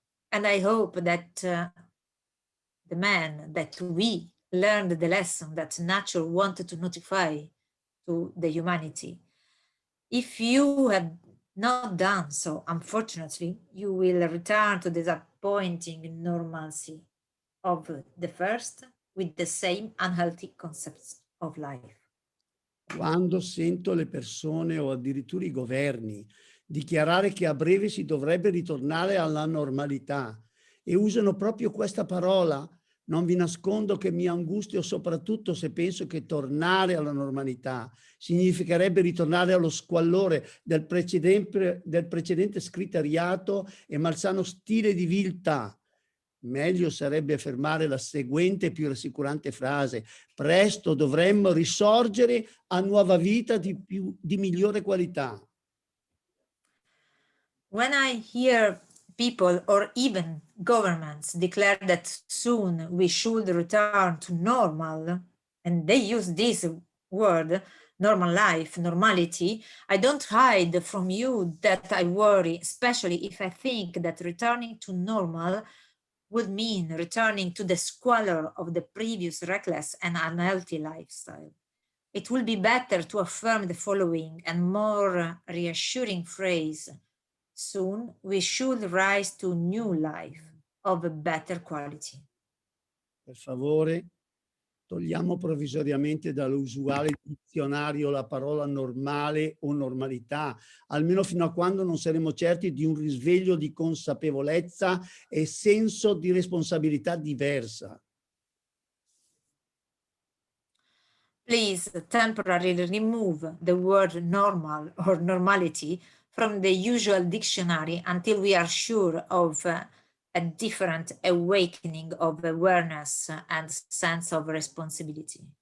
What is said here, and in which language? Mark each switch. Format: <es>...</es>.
<en>And I hope that the man, that we learned the lesson that nature wanted to notify to the humanity. If you have not done so, unfortunately, you will return to the disappointing normalcy of the first with the same unhealthy concepts of life.</en> <it>Quando sento le persone o addirittura i governi dichiarare che a breve si dovrebbe ritornare alla normalità e usano proprio questa parola, non vi nascondo che mi angustio soprattutto se penso che tornare alla normalità significherebbe ritornare allo squallore del precedente scriteriato e malsano stile di viltà. Meglio sarebbe affermare la seguente più rassicurante frase: presto dovremmo risorgere a nuova vita di migliore qualità.</it> <en>When I hear people or even governments declare that soon we should return to normal, and they use this word, normal life, normality, I don't hide from you that I worry, especially if I think that returning to normal would mean returning to the squalor of the previous reckless and unhealthy lifestyle. It will be better to affirm the following and more reassuring phrase: soon we should rise to new life of a better quality.</en> <it>Per favore, togliamo provvisoriamente dall'usuale dizionario la parola normale o normalità, almeno fino a quando non saremo certi di un risveglio di consapevolezza e senso di responsabilità diversa.</it> <en>please temporarily remove the word normal or normality from the usual dictionary until we are sure of a different awakening of awareness and sense of responsibility.</en>